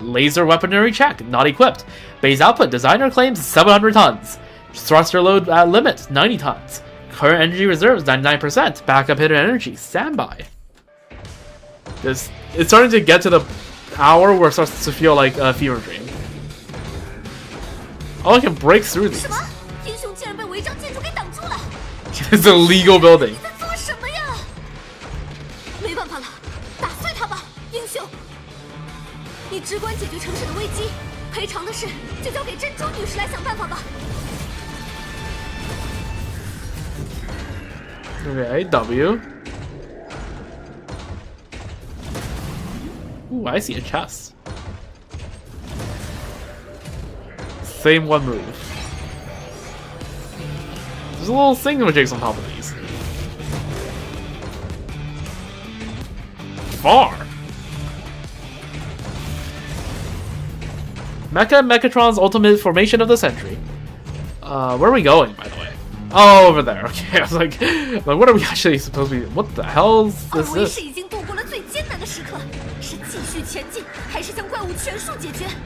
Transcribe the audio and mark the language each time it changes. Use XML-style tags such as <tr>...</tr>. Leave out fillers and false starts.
<en>Laser weaponry check. Not equipped. Base output. Designer claims 700 tons. Thruster load at limit 90 tons. Current energy reserves 99%. Backup hidden energy. Standby. It's starting to get to the hour where it starts to feel like a fever dream. Oh, I can break through these.</en> <zh>什么？英雄竟然被违章建筑给挡住了！</zh> <en>It's a legal building.</en> <zh>你在做什么呀？没办法了，打碎它吧，英雄！你只管解决城市的危机，赔偿的事就交给珍珠女士来想办法吧。</zh> <en>Okay, W. Ooh, I see a chest. Same one move. There's a little thingamajigs on top of these. Far. Mechatron's ultimate formation of the century. Where are we going, by the way? Oh, over there. Okay, I was like, what are we actually supposed to be? What the hell is</en> <zh>二</zh> <en>this?</en> <zh>维是已经度过了最艰难的时刻，是继续前进，还是将怪物全数解决？</zh>